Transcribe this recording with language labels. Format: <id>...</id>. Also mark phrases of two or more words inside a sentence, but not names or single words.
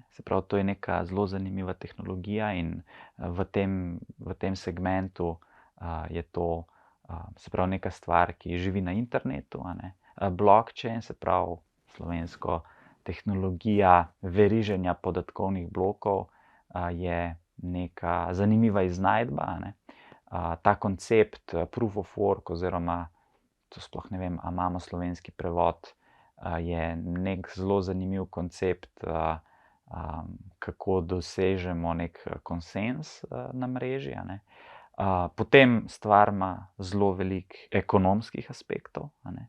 <sl>Se pravi, to je neka zelo zanimiva tehnologija in v tem segmentu je to, se pravi, neka stvar, ki živi na internetu, a ne. Blockchain, se pravi, slovensko tehnologija veriženja podatkovnih blokov, je neka zanimiva iznajdba, a ne. Ta koncept</sl> <en>proof of work</en> <sl>oziroma, to sploh ne vem, a imamo slovenski prevod, je nek zelo zanimiv koncept, kako dosežemo nek konsenz na mreži, a ne. Potem stvar ima zelo veliko ekonomskih aspektov, a ne.</sl>